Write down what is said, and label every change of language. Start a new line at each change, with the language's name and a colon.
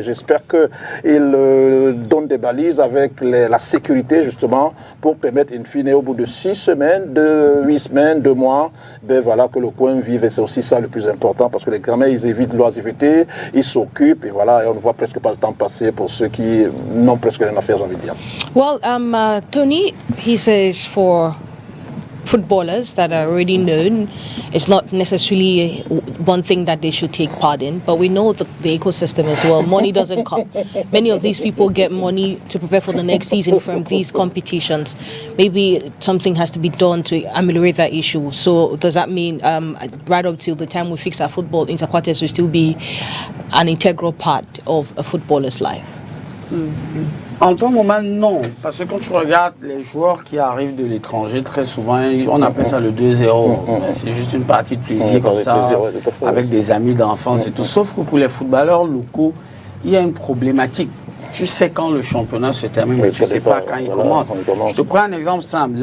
French: Mais j'espère qu'il donne des balises avec la sécurité, justement, pour permettre, in fine, au bout de 6 semaines, de 8 semaines, 2 mois, voilà, que le coin vive, et c'est aussi ça le plus important, parce que les gamins, ils évitent l'oisiveté, ils s'occupent, et voilà, et on ne voit presque pas le temps passer pour ceux qui n'ont presque rien à faire, j'ai envie de dire.
English: Well, Tony, he says for footballers that are already known, it's not necessarily one thing that they should take part in, but we know the ecosystem as well. Money doesn't come. Many of these people get money to prepare for the next season from these competitions. Maybe something has to be done to ameliorate that issue. So does that mean right up till the time we fix our football, interquarters will still be an integral part of a footballer's life?
French: En tout moment, non. Parce que quand tu regardes les joueurs qui arrivent de l'étranger, très souvent, on appelle ça le 2-0. C'est juste une partie de plaisir comme ça, avec des amis d'enfance et tout. Sauf que pour les footballeurs locaux, il y a une problématique. Tu sais quand le championnat se termine, mais tu ne sais pas quand il commence. Je te prends un exemple simple.